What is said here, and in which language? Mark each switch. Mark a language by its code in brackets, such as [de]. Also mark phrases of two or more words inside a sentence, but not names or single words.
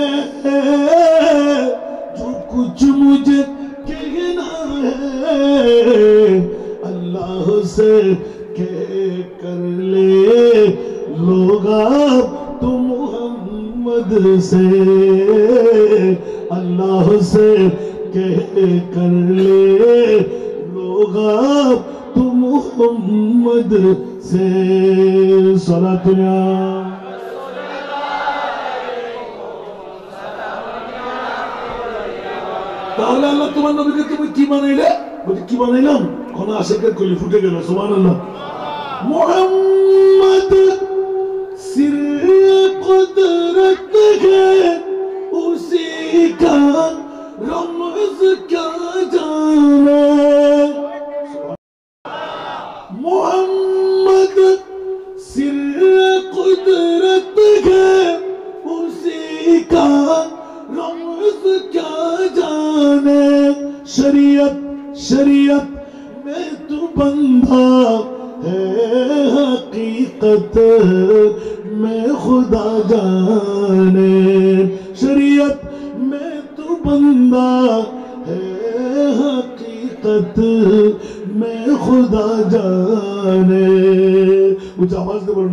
[ur] جو کچھ مجھے کہنا ہے اللہ سے کہہ کر لے لوگ آپ تو محمد سے اللہ سے کہہ کر لے لوگ آپ تو محمد سے صلاۃ [bn] তাহলে আল্লাহ তোমার নবীকে তুমি কি বানাইলে বলতে কি বানাইলাম কোন আশিকের কলি ফুটে গেল সুবহানাল্লাহ [ur] محمد سر قدرت ہے اسی کا رمز کیا جانے محمد سر قدرت ہے اسی کا رمز کیا جانے شریعت شریعت میں تو بندھا ہے حقیقت میں خدا جانے شریعت میں تو بندہ ہے حقیقت میں خدا جانے کچھ آواز دے بولنا